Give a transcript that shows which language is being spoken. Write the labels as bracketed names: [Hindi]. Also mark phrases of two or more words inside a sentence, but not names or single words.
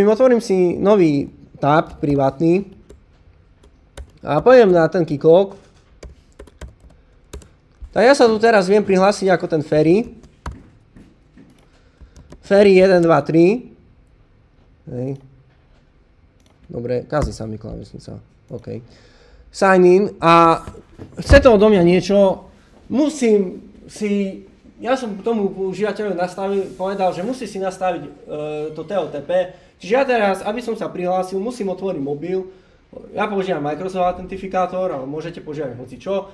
[Slovak] Otvorím si nový tab privátny a pôjdem na ten Keyclock. Tak ja sa tu teraz viem prihlásiť ako ten ferry. Ferry 1, 2, 3. Hej. Dobre, kazí sa mi klávesnica. OK. [English] Sign in [Slovak] a chce to odo mňa niečo. Musím si... Ja som tomu užívateľovi povedal, že musí si nastaviť to TLTP. Čiže ja teraz, aby som sa prihlásil, musím otvoriť mobil. Ja používam Microsoft Authentificator, ale môžete používať hocičo.